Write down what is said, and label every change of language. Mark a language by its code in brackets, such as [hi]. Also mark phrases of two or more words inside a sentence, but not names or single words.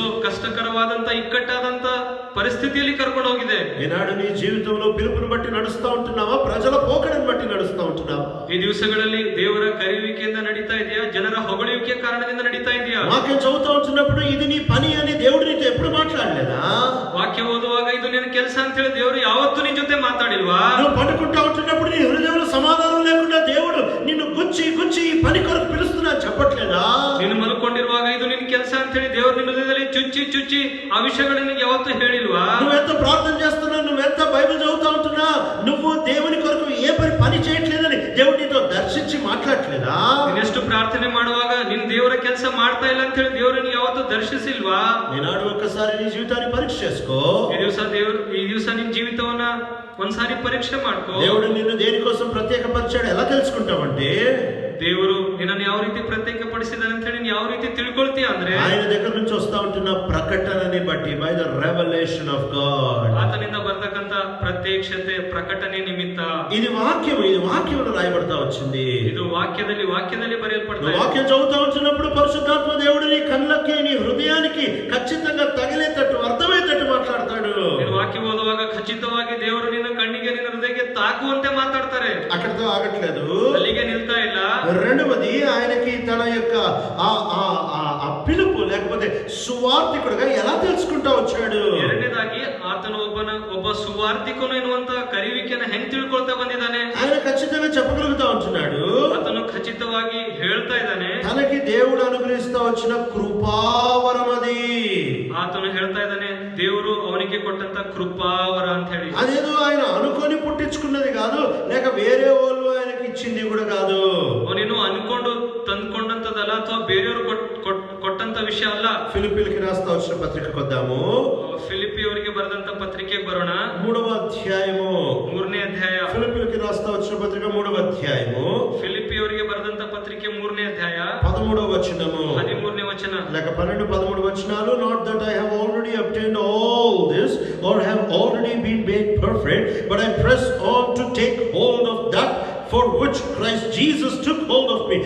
[kn] ಕಷ್ಟಕರವಾದಂತ ಇಕ್ಕಟ್ಟಾದಂತ ಪರಿಸ್ಥಿತಿಯಲ್ಲಿ ಕರ್ಕೊಂಡು ಹೋಗಿದೆ. [te] ఈనాడు నీ జీవితంలో పిలుపుని బట్టి నడుస్తా ఉంటున్నావా, ప్రజల పోకడని బట్టి నడుస్తా ఉంటున్నావా? [kn] ಈ ದಿವಸಗಳಲ್ಲಿ ದೇವರ ಕರೆಯುವಿಕೆಯಿಂದ ನಡೀತಾ ಇದೆಯಾ, ಜನರ ಹೊಗಳುವಿಕೆ ಕಾರಣದಿಂದ ನಡೀತಾ ಇದೆಯಾ? [te] వాక్యం చదువుతా ఉంటున్నప్పుడు ఇది నీ పని అని దేవుడు నీతో ఎప్పుడు మాట్లాడలేదా? [kn] ವಾಕ್ಯ ಓದುವಾಗ ಇದು ನಿನ್ನ ಕೆಲಸ ಅಂತ ಹೇಳಿ ದೇವರು ಯಾವತ್ತೂ ನಿನ್ ಜೊತೆ ಮಾತಾಡಿಲ್ವಾ? [te] నువ్వు పడుకుంటా ఉంటున్నప్పుడు నీ హృదయంలో సమాధానం లేకుండా దేవుడు నిన్ను గుచ్చి గుచ్చి ఈ పని కొరకు పిలుస్తున్నా చెప్పట్లేదా? [kn] ನೀನು ಮಲ್ಕೊಂಡಿರುವಾಗ ಇದು ನಿನ್ನ ಕೆಲಸ ಅಂತ ಹೇಳಿ ದೇವರು ನಿನ್ನ ಹೃದಯದಲ್ಲಿ ಚುಚ್ಚಿ ಚುಚ್ಚಿ ಆ ವಿಷಯಗಳನ್ನು ಯಾವತ್ತೂ ಹೇಳಿಲ್ವಾ? [te] నువ్వెంత ప్రార్థన చేస్తున్నా, నువ్వెంత బైబిల్ చదువుతా ఉంటున్నా, నువ్వు దేవుని కొరకు ఏ పని చేయట్లేదని దేవుడు నీతో దర్శించి మాట్లాడట్లేదా? [kn] ನೀನೆಷ್ಟು ಪ್ರಾರ್ಥನೆ ಮಾಡುವಾಗ ನಿನ್ ದೇವರ ಕೆಲಸ ಮಾಡ್ತಾ ಇಲ್ಲ ಅಂತ ಹೇಳಿ ದೇವರು ನಿನಗೆ ಯಾವತ್ತೂ ದರ್ಶಿಸಿಲ್ವಾ? [te] ఈనాడు ఒక్కసారి నీ జీవితాన్ని పరీక్ష చేసుకో. [kn] ಈ ದಿವಸ ನಿನ್ ಜೀವಿತವನ್ನ ಒಂದ್ಸಾರಿ ಪರೀಕ್ಷೆ ಮಾಡ್ಕೋ. [te] దేవుడు నిన్ను దేనికోసం ప్రత్యేకపరిచాడు ఎలా తెలుసుకుంటావంటే, [kn] ದೇವರು ನಿನ್ನನ್ನು ಯಾವ ರೀತಿ ಪ್ರತ್ಯೇಕಪಡಿಸಿದಾನೆ ಅಂತ ಹೇಳಿ ಯಾವ ರೀತಿ ತಿಳ್ಕೊಳ್ತೀಯ ಅಂದ್ರೆ [te] ఆయన దగ్గర నుంచి వస్తా ఉంటున్న ప్రకటనని బట్టి, [en] by the revolution of God, [kn] ಆತನಿಂದ ಬರ್ತಕ್ಕಂತ ಪ್ರತ್ಯಕ್ಷತೆ ಪ್ರಕಟಣೆ ನಿಮಿತ್ತ. [te] ఇది వాక్యంలో రాయబడతా వచ్చింది. [kn] ಇದು ವಾಕ್ಯದಲ್ಲಿ ಬರೆಯಲ್ಪಡ್ತಾ ಇದೆ. [te] వాక్యం చదువుతా ఉంటున్నప్పుడు పరిశుద్ధాత్మ దేవుడు నీ కళ్ళకి, నీ హృదయానికి ఖచ్చితంగా తగిలేటట్టు, అర్థమయ్యేటట్టు మాట్లాడతాడు. [kn] ನೀನು ವಾಕ್ಯ ಓದುವಾಗ ಖಚಿತವಾಗಿ ದೇವರು ನಿನ್ನ ಕಣ್ಣಿಗೆ, ನಿನ್ನ ಹೃದಯಕ್ಕೆ ತಾಕುವಂತೆ ಮಾತಾಡ್ತಾರೆ. [te] అక్కడితో ఆగట్లేదు, [kn] ಅಲ್ಲಿಗೆ ನಿಲ್ತಾ ಇಲ್ಲ. [te] రెండవది, ఆయనకి తన యొక్క ఆ పిలుపు లేకపోతే సువార్థికుడుగా ఎలా తెలుసుకుంటా వచ్చాడు? [kn] ಎರಡನೇದಾಗಿ ಆತನು ಒಬ್ಬ ಸುವಾರ್ತಿಕನು ಎನ್ನುವಂತ ಕರೆಯುವಿಕೆಯನ್ನು ಹೆಂಗ್ ತಿಳ್ಕೊಳ್ತಾ ಬಂದಿದ್ದಾನೆ? [te] ఆయన ఖచ్చితంగా చెప్పగలుగుతా ఉంటున్నాడు, [kn] ಆತನು ಖಚಿತವಾಗಿ ಹೇಳ್ತಾ ಇದ್ದಾನೆ, [te] తనకి దేవుడు అనుగ్రహిస్తా వచ్చిన కృపావరం అది. [kn] ಆತನು ಹೇಳ್ತಾ ಇದ್ದಾನೆ ದೇವರು ಅವನಿಗೆ ಕೊಟ್ಟಂತ ಕೃಪಾವರ ಅಂತ ಹೇಳಿ. [te] అదేదో ఆయన అనుకొని పుట్టించుకున్నది కాదు, లేక వేరే వాళ్ళు ఆయనకి ఇచ్చింది కూడా కాదు. [kn] ಅವನೇನು ಅನ್ಕೊಂಡು ತಂದ್ಕೊಂಡಂತದಲ್ಲ, ಅಥವಾ ಬೇರೆಯವರು ಕೊಟ್ಟಂತ ವಿಷಯ ಅಲ್ಲ. [te] ఫిలిప్పీలకి రాస్తా వచ్చిన పత్రికకు వద్దాము. [kn] ಫಿಲಿಪ್ಪಿ ಅವರಿಗೆ ಬರೆದಂತ ಪತ್ರಿಕೆಗೆ ಬರೋಣ. [te] 3వ అధ్యాయము, [kn] 3ನೇ ಅಧ್ಯಾಯ. [te] ఫిలిప్పీలకి రాస్తా వచ్చిన పత్రిక 3వ అధ్యాయము, [kn] ಫಿಲಿಪ್ಪಿ ಅವರಿಗೆ ಬರೆದಂತ ಪತ್ರಿಕೆ 3ನೇ ಅಧ್ಯಾಯ [te] 13వ వచనము, [kn] 13ನೇ ವಚನ [te] లేక 12, 13 వచనాలు. [en] not that I have already obtained all this or have already been made perfect, but I press on to take hold of that for which Christ Jesus took hold of me.